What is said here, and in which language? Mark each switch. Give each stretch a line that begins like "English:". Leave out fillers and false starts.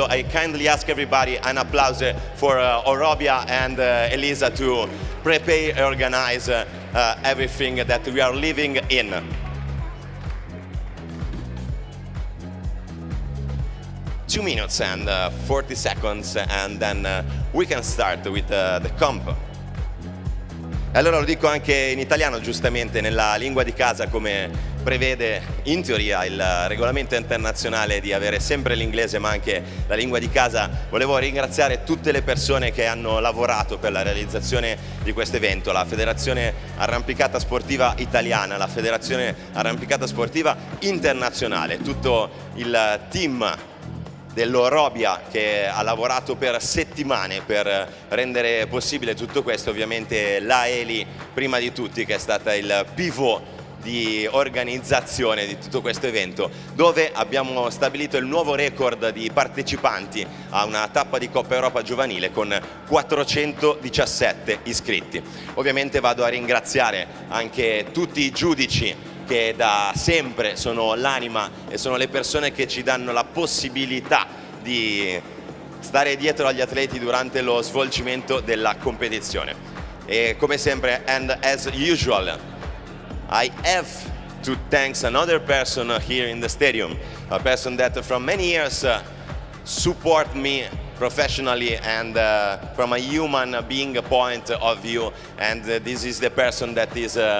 English: So I kindly ask everybody an applause for Orobia and Elisa to prepare and organize everything that we are living in. Two minutes and 40 seconds and then we can start with the comp.
Italian: Allora lo dico anche in italiano, giustamente nella lingua di casa, come prevede in teoria il regolamento internazionale di avere sempre l'inglese ma anche la lingua di casa. Volevo ringraziare tutte le persone che hanno lavorato per la realizzazione di questo evento, la Federazione Arrampicata Sportiva Italiana, la Federazione Arrampicata Sportiva Internazionale, tutto il team dell'Orobia che ha lavorato per settimane per rendere possibile tutto questo, ovviamente la Eli prima di tutti, che è stata il pivot di organizzazione di tutto questo evento, dove abbiamo stabilito il nuovo record di partecipanti a una tappa di Coppa Europa giovanile con 417 iscritti. Ovviamente vado a ringraziare anche tutti i giudici che da sempre sono l'anima e sono le persone che ci danno la possibilità di stare dietro agli atleti durante lo svolgimento della competizione. E come sempre,
English: and as usual, I have to thank another person here in the stadium, a person that from many years support me professionally and from a human being point of view, and this is the person that is